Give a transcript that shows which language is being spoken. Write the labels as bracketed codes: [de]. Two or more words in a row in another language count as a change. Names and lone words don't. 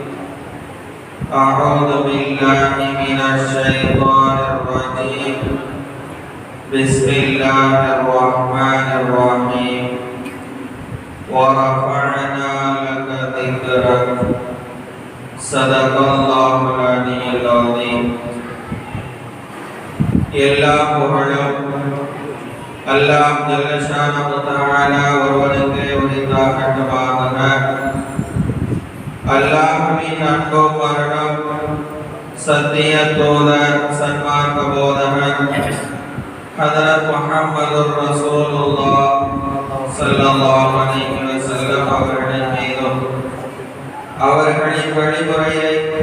[ar] أعوذ بالله من الشيطان الرجيم بسم الله الرحمن الرحيم ورفعنا لك ذكرك صدق الله العلي العظيم [ta] எல்லா புகழும் அல்லாஹ் [ar] جل شأنه تعالى [ta] ஒருவனுக்கே உரித்தாகட்டுமாக. அல்லாஹ்வின் அன்பும் அருளும் சத்திய தூதர் சன்மார்க்க போதகர் ஹதரத் முஹம்மதுர் ரசூலுல்லாஹ் [ar] صلى الله عليه وسلم [ta] அவர்களின் மீதும் அவர்களின் வழிமுறையை